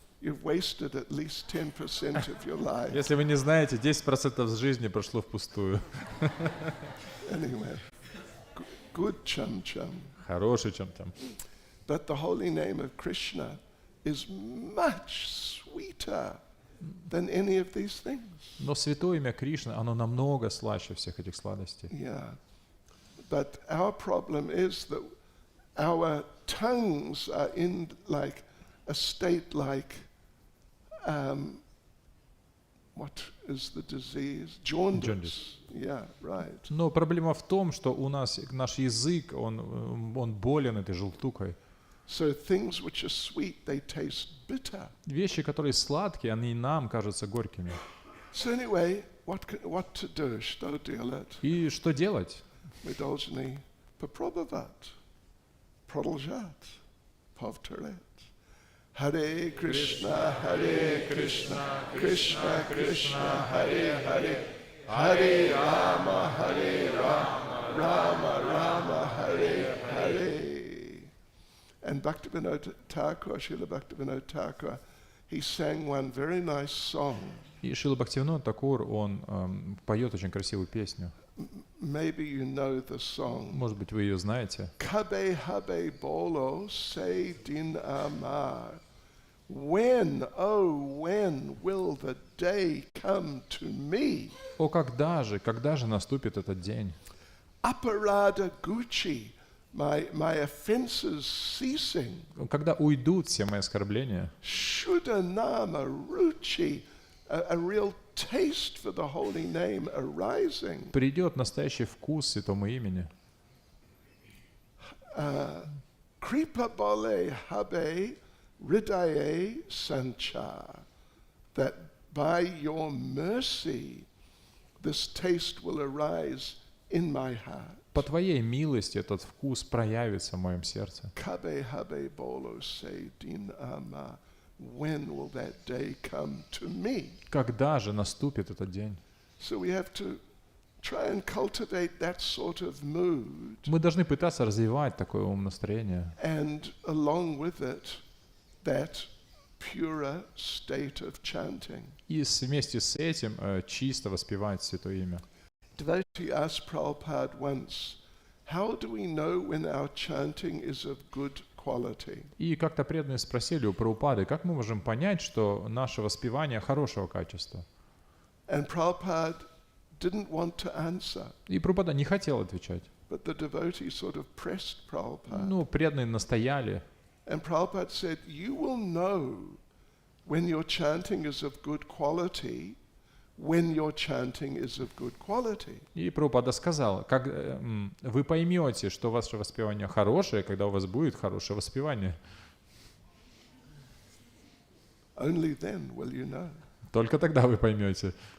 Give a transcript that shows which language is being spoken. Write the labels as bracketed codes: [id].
[en] You've wasted at least 10% of your life. [ru] Если вы не знаете, 10% жизни прошло впустую. [en] Anyway, good chum chum. [ru] Хороший чем там. [en] But the holy name of Krishna is much sweeter than any of these things. [ru] Но святое имя Кришны, оно намного слаще всех этих сладостей. [en] Yeah. But our problem is that our tongues are in like a state like, what is the disease? Jaundice. Yeah, right. [ru] Но проблема в том, что у нас наш язык, он болен этой желтукой. [en] So things which are sweet, they taste bitter. [ru] Вещи, которые сладкие, они нам кажутся горькими. [en] So anyway, what to do? [ru] Что делать? И что делать? Мы должны попробовать, продолжать, повторять. Харе Кришна, Кришна Кришна, Харе Харе, Харе Рама, Рама Рама, Харе Харе. [en] And Bhaktivinoda Thakur, Srila Bhaktivinoda Thakur, he sang one very nice song. [ru] И Шрила Бхактивинода Такур, он поет очень красивую песню. [en] Maybe you know the song. [ru] Может быть, вы ее знаете. [bn] Kabe habe bolo say din amar. [en] When, oh, when will the day come to me? [ru] О, когда же наступит этот день? [bn] Aparada Gucci, [en] my offenses ceasing. [ru] Когда уйдут все мои оскорбления. [bn] Shuddhanama Ruchi, [en] a real taste for the holy name arising. [ru] Придет настоящий вкус святому имени. [bn] Kripa bole habe ridaye sanchar, [en] that by your mercy this taste will arise in my heart. [ru] По Твоей милости этот вкус проявится в моем сердце. [bn] Kabe habe bolo say din ama. [en] When will that day come to me? [ru] Когда же наступит этот день? [en] So we have to try and cultivate that sort of mood. [ru] Мы должны пытаться развивать такое умонастроение. [en] And along with it, that purer state of chanting. [ru] И вместе с этим чисто воспевать святое имя. [en] Devotee asked Prabhupada once, how do we know when our chanting is of good quality? [ru] И как-то преданные спросили у Прабхупады, как мы можем понять, что наше воспевание хорошего качества? [en] And Prabhupada didn't want to answer. [ru] И Прабхупада не хотел отвечать. [en] But the devotee sort of pressed Prabhupada. [ru] Ну, преданные настояли. [en] And Prabhupada said, you will know when your chanting is of good quality, when your chanting is of good quality. [ru] И Прабхупада сказал, как вы поймете, что ваше воспевание хорошее, когда у вас будет хорошее воспевание. [en] Only then will you know. [ru] Только тогда вы поймете.